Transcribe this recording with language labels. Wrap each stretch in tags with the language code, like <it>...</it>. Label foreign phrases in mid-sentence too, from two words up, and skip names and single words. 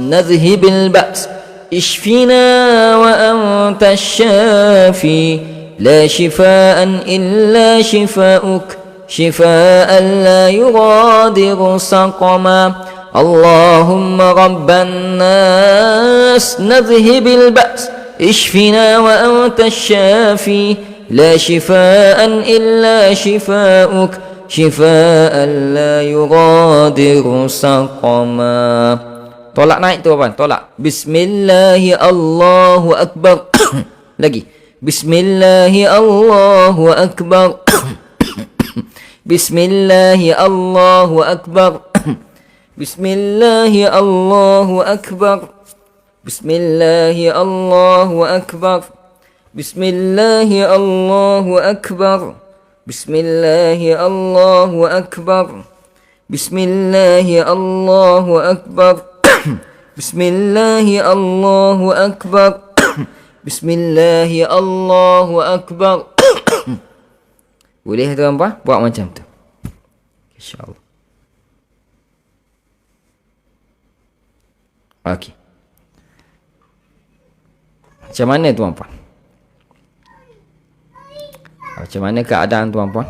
<ar>نذهب البأس اشفنا وأنت الشافي لا شفاء إلا شفاؤك شفاء لا يغادر سقما اللهم رب الناس نذهب البأس اشفنا وأنت الشافي لا شفاء إلا شفاؤك شفاء لا يغادر سقما.</ar> <ms>Tolak naik tu apa? Tolak.</ms> <ar>بسم الله الله أكبر.</ar> <ms>Lagi.</ms> <ar>بسم الله الله أكبر. بسم الله الله أكبر. بسم الله الله أكبر. بسم الله الله أكبر. بسم الله الله أكبر. بسم الله الله أكبر. بسم الله الله أكبر. بسم الله الله أكبر. بسم الله الله أكبر.</ar> <ms>Boleh tuan-puan buat macam tu,</ms> <ar>إن شاء الله.</ar> <ms>Okey. Macam mana tuan-puan? Macam mana keadaan tuan-puan?</ms>